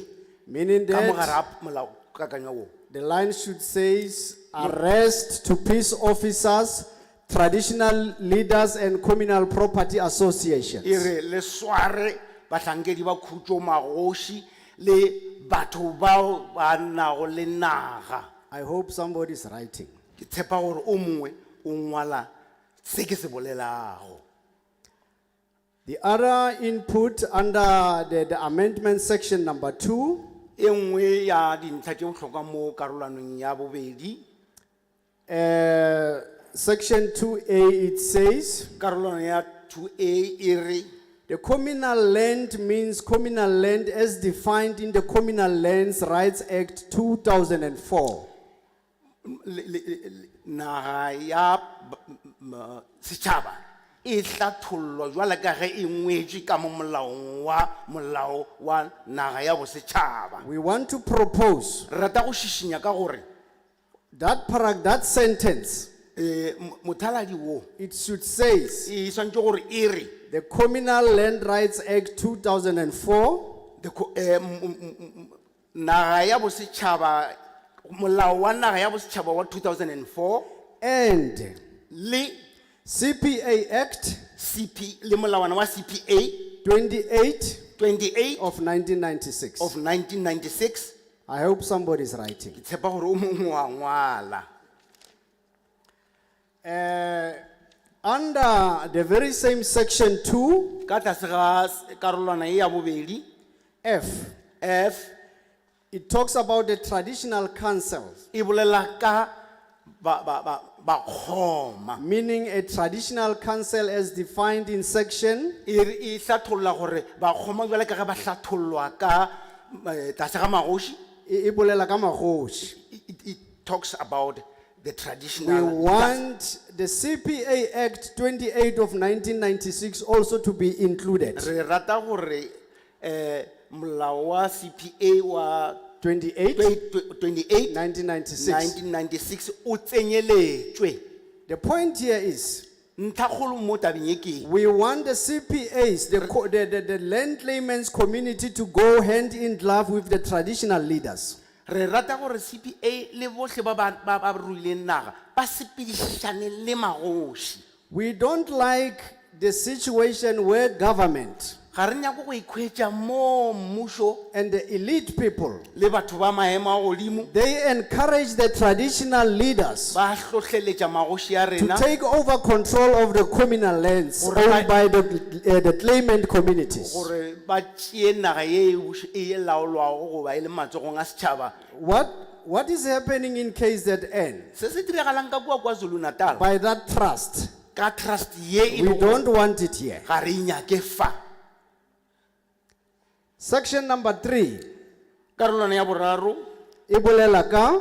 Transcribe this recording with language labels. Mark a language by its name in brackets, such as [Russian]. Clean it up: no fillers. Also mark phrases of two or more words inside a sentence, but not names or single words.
[English] Meaning [Northern Sotho] ka mogare [English] that [Northern Sotho] a molaokakanywa wo. [English] the line should say arrest to peace officers, traditional leaders, and communal property associations. [Northern Sotho] E re le sware bahlankedi ba khutšo magoši le batho bao ba nago le naga. [English] I hope somebody is writing. [Northern Sotho] Ke tshepa gore o mongwe o ngwala se ke se bolelago. [English] The other input under the amendment section number 2 [Northern Sotho] E nngwe ya dintlha tše bohlokwa mo karolanong ya bobedi, [English] section 2A, it says [Northern Sotho] karolano ya 2A e re [English] the communal land means communal land as defined in the Communal Lands Rights Act 2004. [Northern Sotho] naga ya setšhaba e hlathollwa jwale ka ge e ngwetšwe ka mo molao wa naga ya bosetšhaba. [English] We want to propose [Northern Sotho] Re rata go šišinya ka gore [English] that sentence, [Northern Sotho] mothaladi wo [English] it should say [Northern Sotho] e swantše gore e re [English] the Communal Land Rights Act 2004 [Northern Sotho] naga ya bosetšhaba, molao wa naga ya bosetšhaba wa 2004 [English] and [Northern Sotho] le [English] CPA Act [Northern Sotho] le molawana wa CPA [English] 28 28 of 1996. of 1996. I hope somebody is writing. [Northern Sotho] Ke tshepa gore o mongwe wa ngwala. [English] Under the very same section 2, [Northern Sotho] Ka tlase ga karolwana e ya bobedi, [English] F, it talks about the traditional councils, [Northern Sotho] e bolela ka ba khoma. meaning a traditional council as defined in section E hlatholla gore ba khoma jwale ka ge ba hlathollwa ka tlase ga magoši. e bolela ka magoši. [English] It talks about the We traditional. want the CPA Act 28 of 1996 also to be included. [Northern Sotho] Re rata gore molao wa CPA wa 28, 28 1996. 1996 o tsenyeletšwe. [English] The point here is, [Northern Sotho] Nthakgolo mo tabeng e ke eng? [English] we want the CPAs, the land claimants community to go hand in glove with the traditional leaders. [Northern Sotho] Re rata gore CPA le bohle ba ruileng naga ba sepedišane le magoši. [English] We don't like the situation where government [Northern Sotho] Ga re nyako go ikhwetša mo mmušo [English] and the elite people, [Northern Sotho] le batho ba maemo a godimo [English] they encourage the traditional leaders [Northern Sotho] ba hlohleletša magoši a [English] to [Northern Sotho] rena [English] take over control of the communal lands owned by the claimant communities. [Northern Sotho] gore ba tšee naga ye e laolwago goba e le matsogong a setšhaba. [English] What is happening in KZN [Northern Sotho] Se se diragalang ka kua KwaZulu-Natal [English] by that trust? [Northern Sotho] ka trust ye e [English] We [Northern Sotho] lego [English] don't want it here. [Northern Sotho] ga re inyake fa. [English] Section number 3, [Northern Sotho] Karolwana ya boraro, e bolela ka